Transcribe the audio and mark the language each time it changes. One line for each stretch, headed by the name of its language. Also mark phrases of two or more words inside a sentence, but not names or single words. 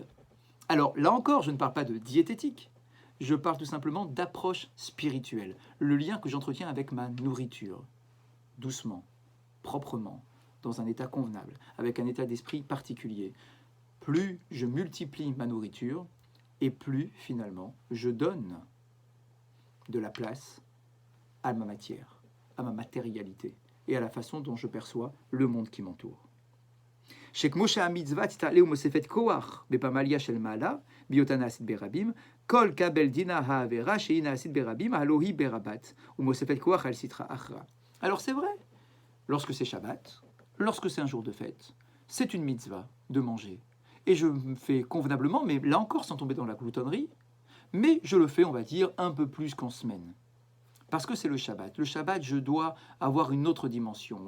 French: Alors là encore, je ne parle pas de diététique, je parle tout simplement d'approche spirituelle, le lien que j'entretiens avec ma nourriture, doucement, proprement, dans un état convenable, avec un état d'esprit particulier. Plus je multiplie ma nourriture, et plus finalement je donne de la place à ma matière, à ma matérialité, et à la façon dont je perçois le monde qui m'entoure.
Hebrew: שכמו שהמצווה תתעלה ומוספת כוח בפמליה של מעלה, בהיותה נעשית ברבים, כל קבל דינה העבירה שהיא נעשית ברבים, הלא היא ברבת, ומוספת כוח על סטרא אחרא.
French: Alors c'est vrai, lorsque c'est Shabbat, lorsque c'est un jour de fête, c'est une mitzvah de manger. Et je me fais convenablement, mais là encore sans tomber dans la gloutonnerie, mais je le fais, on va dire, un peu plus qu'en semaine. Parce que c'est le Shabbat. Le Shabbat, je dois avoir une autre dimension.